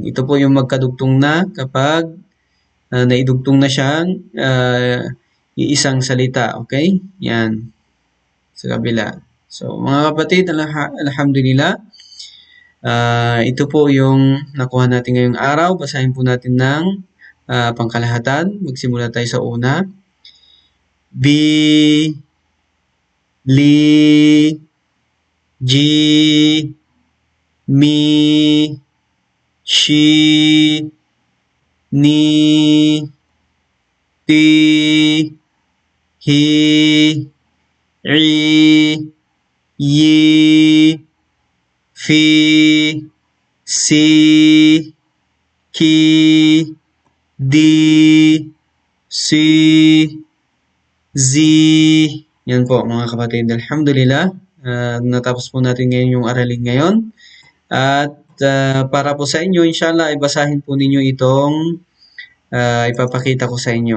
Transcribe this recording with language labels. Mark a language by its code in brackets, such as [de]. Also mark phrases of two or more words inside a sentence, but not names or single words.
[tl] Ito po yung magkadugtong na kapag naidugtong na siyang iisang salita. Okay? Yan. Sa kabila. So, mga kapatid, alhamdulillah. Ito po yung nakuha natin ngayong araw. Basahin po natin ng pangkalahatan. Magsimula tayo sa una. [ar] Bi, li, ji, mi, shi, ni, ti, hi, i, yi, fi, si, ki, di, si, z. [tl] Yan po mga kapatid. Alhamdulillah. Natapos po natin ngayon yung aralin ngayon. At para po sa inyo, inshallah, ibasahin po ninyo itong ipapakita ko sa inyo.